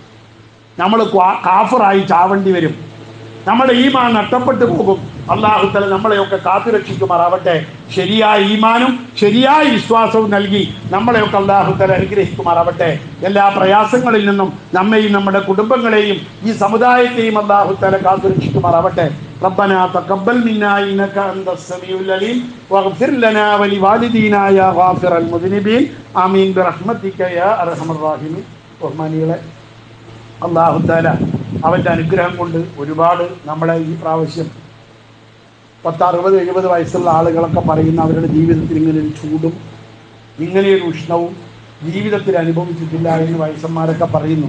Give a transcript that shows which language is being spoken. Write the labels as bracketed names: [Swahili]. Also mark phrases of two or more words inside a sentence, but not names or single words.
[Malayalam] നമ്മൾ കാഫറായി ചാവേണ്ടി വരും. നമ്മുടെ ഈമാൻ നഷ്ടപ്പെട്ടു പോകും. അള്ളാഹു തആല നമ്മളെയൊക്കെ കാത്തുരക്ഷിക്കുമാറാവട്ടെ. ശരിയായ ഈമാനും ശരിയായ വിശ്വാസവും നൽകി നമ്മളെയൊക്കെ അള്ളാഹു തആല അനുഗ്രഹിക്കുമാറാവട്ടെ. എല്ലാ പ്രയാസങ്ങളിൽ നിന്നും നമ്മെയും നമ്മുടെ കുടുംബങ്ങളെയും ഈ സമുദായത്തെയും അള്ളാഹു തആല കാത്തുരക്ഷിക്കുമാറാവട്ടെ. [Arabic] ربنا تقبل منا إنك أنت السميع العليم واغفر لنا ولوالدينا يا غافر المذنبين آمين برحمتك يا أرحم الراحمين. [Malayalam] ബഹുമാനികളെ, അള്ളാഹു തആല അവൻ്റെ അനുഗ്രഹം കൊണ്ട് ഒരുപാട് നമ്മളെ ഈ പ്രാവശ്യം 60-70 വയസ്സുള്ള ആളുകളൊക്കെ പറയുന്ന അവരുടെ ജീവിതത്തിൽ ഇങ്ങനെയൊരു ചൂടും ഇങ്ങനെയൊരു ഉഷ്ണവും ജീവിതത്തിൽ അനുഭവിച്ചിട്ടില്ല എന്ന് വയസ്സന്മാരൊക്കെ പറയുന്നു.